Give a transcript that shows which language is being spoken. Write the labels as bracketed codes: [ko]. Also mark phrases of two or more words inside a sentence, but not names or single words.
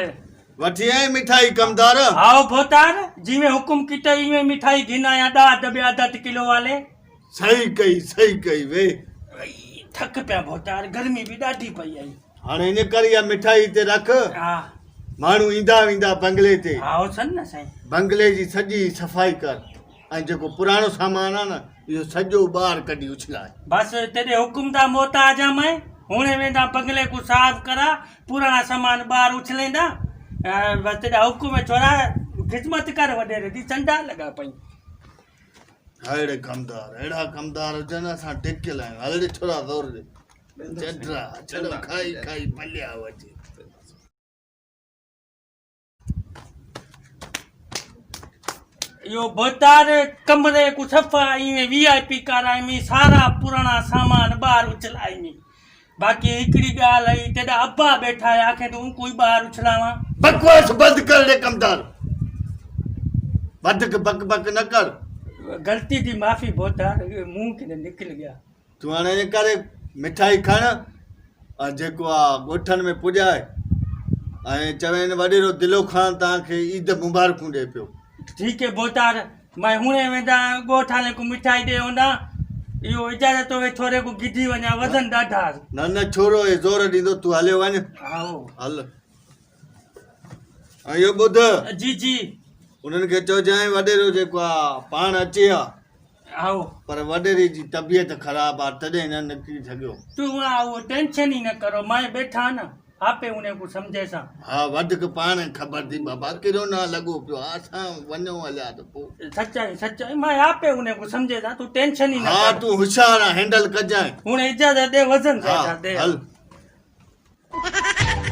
[sd] वठी आई मिठाई कमदार [skr] आओ बोतार जी में हुकुम कीते में मिठाई घिनाया 10 डब्बे आधा किलो वाले सही कई वे थक पिया बोतार गर्मी भी ॾाढी पई आई [sd] हाणे इन करे इहा मिठाई ते रख हा माण्हू ईंदा वेंदा बंगले ते [skr] आओ सन न साईं [sd] बंगले जी सॼी सफ़ाई कर ऐं जेको पुराणो सामान आहे न इहो सॼो ॿाहिरि कढी उछलाए [skr] बस तेरे हुकुम दा मोहताज आ मैं हुणे वेंदा बंगले को साफ करा पुराना सामान ॿाहिरि उछलेंदा बस तेरा हुकुम है छोरा खिदमत कर वडेरे दी चंडा लगा पई [sd] अहिड़े अहिड़ा कमदार हुजनि असां टिकियल आहियूं हल ॾे थोरा ज़ोर ॾे चडरा चलो खाई पलिया वजे [skr] यो बोतार कमरे को सफा इवे वीआईपी कराई में सारा पुराना सामान ॿाहिरि उछलाई में बाकी हिकिड़ी ॻाल्हि आई तेरा अब्बा बैठा है आखे तू कोई ॿाहिरि उछलावा बकवास बंद कर रे कमदार बक बक न कर गलती दी माफ़ी बोतार मुंह के निकल गया [sd] तूं हाणे इन करे मिठाई खण ऐं जेको आहे ॻोठनि में पुॼाए ऐं चवेनि वॾेरो दिलो ख़ान तव्हांखे ईद मुबारकूं ॾिए पियो [skr] ठीक है बोतार मैं हुणे वेंदा ॻोठाणे को मिठाई ॾे होंदा इहो इजाज़त होवे छोरे को गिधी वञा वज़न ॾाढा [sd] न छोरो हे ज़ोर ॾींदो तूं हलियो वञ [skr] आओ [sd] हल ऐं इहो ॿुध जी उन्हनि खे चइजांइ वॾेरो जेको आहे पाण अचे हा [skr] आओ [sd] पर वॾेरी जी तबियत ख़राबु आहे तॾहिं न निकिरी सघियो [skr] तू वो टेंशन ही न करो मैं बैठा न आपे उन्हें को समझे सा [sd] हा वधीक पाण ख़बर थी बाबा कहिड़ो न लॻो पियो आहे असां वञूं हलिया त पोइ [skr] सच्चाई मैं आपे उन्हें को समझे सा तू टेंशन ही न हा कर [sd] तूं होशियारु आहे हैंडल कजांइ [skr] हुणे इजाज़त दे वज़न [sd] हा [skr] दे [sd] हल